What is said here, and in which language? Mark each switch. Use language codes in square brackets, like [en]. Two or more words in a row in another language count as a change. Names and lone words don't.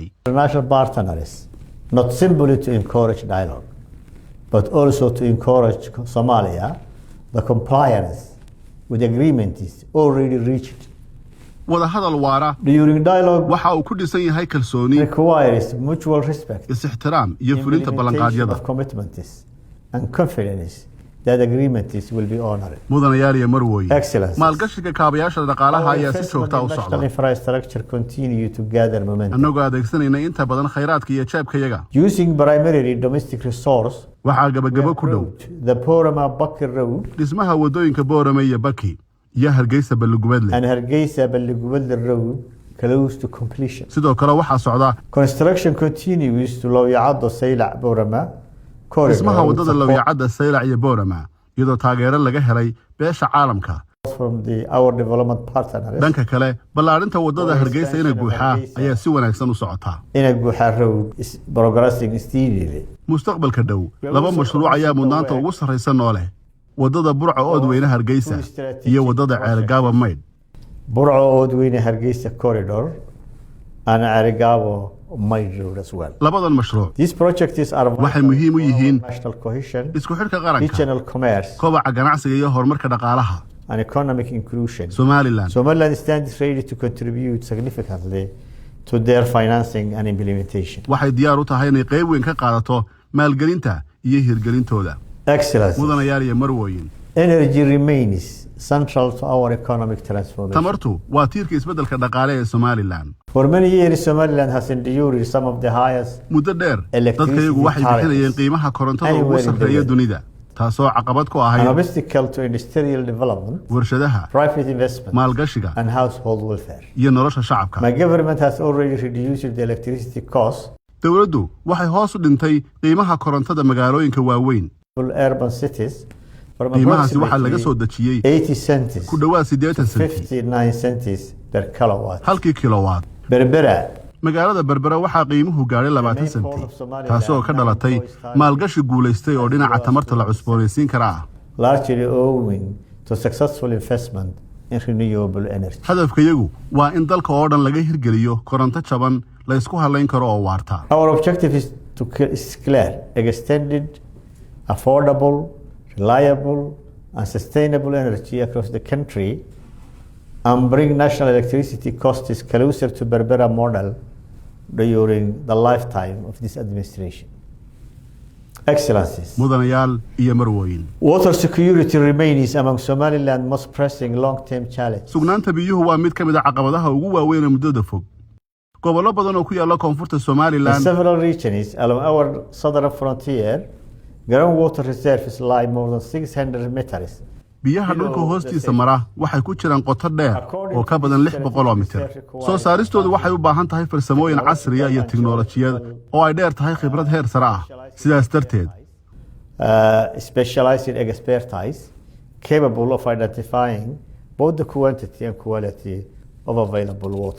[en] International partners not simply to encourage dialogue but also to encourage Somalia the compliance with agreements already reached. [so] wada hadal waara [en] During dialogue [so] waxa uu ku dhisan yahay kalsooni, [en] requires mutual respect, [so] is-ixtiraam iyo fulinta ballanqaadyada. [en] of commitments and confidence that agreements will be honored. [so] mudanayaal iyo marwooyin [en] Excellencies. [so] maalgashiga kaabayaasha dhaqaalaha ayaa si joogta u [en] National [so] socda [en] infrastructure continue to gather momentum. [so] annagoo adeegsanayna inta badan khayraadka iyo jeebkayaga. [en] Using primarily domestic resource, [so] waxaa gabagabo ku dhow [en] the Ɓoorama-Baki road [so] dhismaha wadooyinka Boorame iyo Baki iyo Hargeysa Balugubadle. [en] and Hargeysa-Balugubadle road close to completion. [so] sidoo kale waxaa socda [en] Construction continues to 𝐓𝒂𝒂𝒅𝒊𝒊 corridor [so] dhismaha [en] with [so] wadada [en] support [so] Lawyacadda Saylac iyo Boorama iyadoo taageero laga helay beesha caalamka. [en] from our development partners. [so] dhanka kale ballaarinta wadada Hargeysa ina guuxa ayaa si wanaagsan u socota. [en] Ina road is progressing steadily. [so] mustaqbalka dhow laba mashruuc ayaa mudnaanta ugu sarreysa noole wadada Burco Oodweyne Hargeysa iyo wadada 𝒂𝒂𝒅𝒂𝒊 [en] Burco Oodweyne Hargeysa corridor and 𝒂𝒂𝒅𝒊 road as well. [so] labadan mashruuc [en] These projects are [so] waxay muhiim u yihiin [en] national cohesion, [so] isku xidhka qaranka, [en] regional commerce [so] kobaca ganacsiga iyo horumarka dhaqaalaha. [en] and economic inclusion. Somaliland stands ready to contribute significantly to their financing and implementation. [so] waxay diyaar u tahay inay qayb weyn ka qaadato maalgelinta iyo hirgelintooda. [en] Excellencies. [so] mudanayaal iyo marwooyin [en] Energy remains central to our economic transformation. [so] tamartu waa tiirka isbeddelka dhaqaale ee Somaliland. [en] For many years, Somaliland has endured some of the highest [so] muddo dheer dadkayagu waxay bixinayeen qiimaha korontada ugu sarreeya dunida taasoo caqabad ku ahayd [en] an obstacle to industrial development, [so] warshadaha, [en] private investment, [so] maalgashiga [en] and household welfare. [so] iyo nolosha shacabka. [en] My government has already reduced the electricity cost [so] dowladdu waxay hoos u dhintay qiimaha korontada magaalooyinka waaweyn. [en] for urban cities from [so] qiimahaasi waxaa laga soo dejiyey [en] 80 cents [so] ku dhowaad 80 senti [en] 59 cents per kilowatt. [so] halkii kilowatt. Berbera magaalada Berbera waxaa qiimuhu gaadhay 20 senti taasoo ka dhalatay maalgashi guulaystay oo dhinaca tamarta la cusboonaysiin kara ah. [en] largely owing to successful investment in renewable energy. [so] hadafkayagu waa in dalka oo dhan laga hirgeliyo koronto jaban la isku halayn karo oo waarta. [en] Our objective is to clear extended, affordable, reliable and sustainable energy across the country and bring national electricity costs closer to Berbera model during the lifetime of this administration. Excellencies. [so] mudanayaal iyo marwooyin [en] Water security remains among Somaliland's most pressing long-term challenges. [so] sugnaanta biyuhu waa mid ka mid ah caqabadaha ugu waaweyn ee muddada fog. gobollo badan oo ku yaalla koonfurta [en] In Somaliland several regions along our southern frontier, groundwater reserves lie more than 600 meters. [so] biyaha dhulka hoostiisa mara waxay ku jiraan qoto dheer oo ka badan 600 mitir. soo saaristoodu waxay u baahan tahay farsamooyin casriya iyo tiknoolajiyad oo ay dheer tahay khibrad heer sare ah. sidaas darteed [en] Specialized expertise capable of identifying both the quantity and quality of available water.